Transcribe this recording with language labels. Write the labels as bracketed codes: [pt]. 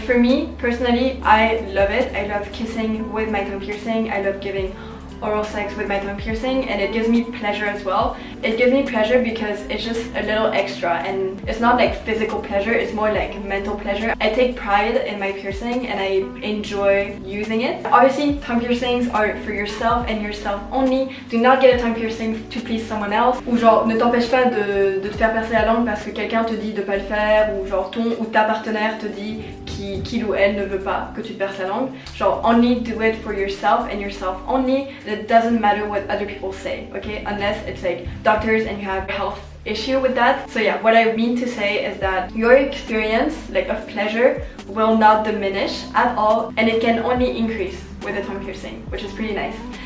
[en] For me personally, I love it. I love kissing with my tongue piercing, I love giving oral sex with my tongue piercing, and it gives me pleasure as well. It gives me pleasure because it's just a little extra, and it's not like physical pleasure, it's more like mental pleasure. I take pride in my piercing and I enjoy using it. Obviously, tongue piercings are for yourself and yourself only. [fr] Do not get a tongue piercing to please someone else, ou genre ne t'empêche pas de te faire percer la langue parce que quelqu'un te dit de pas le faire, ou genre ton ou ta partenaire te dit qu'il ou elle ne veut pas que tu te perces la langue. [en] Genre, only do it for yourself and yourself only. It doesn't matter what other people say, okay? Unless it's like doctors and you have a health issue with that. So yeah, what I mean to say is that your experience like of pleasure will not diminish at all, and it can only increase with a tongue piercing, which is pretty nice.